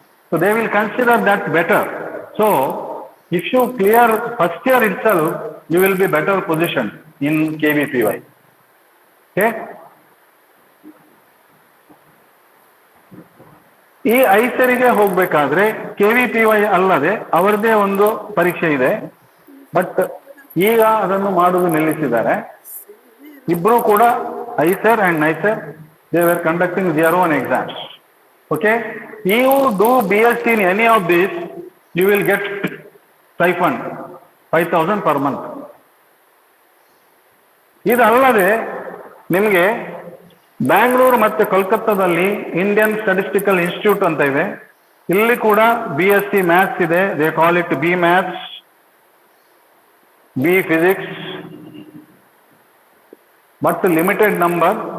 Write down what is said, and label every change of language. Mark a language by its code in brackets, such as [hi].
[en] So they will consider that better. So if you clear first year itself, you will be better position in KVPY. [kn] Okay, ಈ ISERಗೆ ಹೋಗ್ಬೇಕಾದ್ರೆ KVPY ಅಲ್ಲದೆ ಅವರದೇ ಒಂದು ಪರೀಕ್ಷೆ ಇದೆ. But ಈಗ ಅದನ್ನು ಮಾಡುವುದು ನಿಲ್ಲಿಸಿದ್ದಾರೆ. ಇಬ್ರು ಕೂಡ [en] ISER and NISER, they were conducting their own exams. Okay, you do BSc in any of these, you will get stipend 5,000 per month. [kn] ಇದಲ್ಲದೆ ನಿಮಗೆ ಬ್ಯಾಂಗ್ಳೂರು ಮತ್ತೆ ಕೋಲ್ಕತ್ತಾದಲ್ಲಿ ಇಂಡಿಯನ್ ಸ್ಟಾಟಿಸ್ಟಿಕಲ್ ಇನ್ಸ್ಟಿಟ್ಯೂಟ್ ಅಂತ ಇದೆ. ಇಲ್ಲಿ ಕೂಡ BSc ಮ್ಯಾಥ್ಸ್ ಇದೆ. [en] They call it B maths, B physics, but limited number.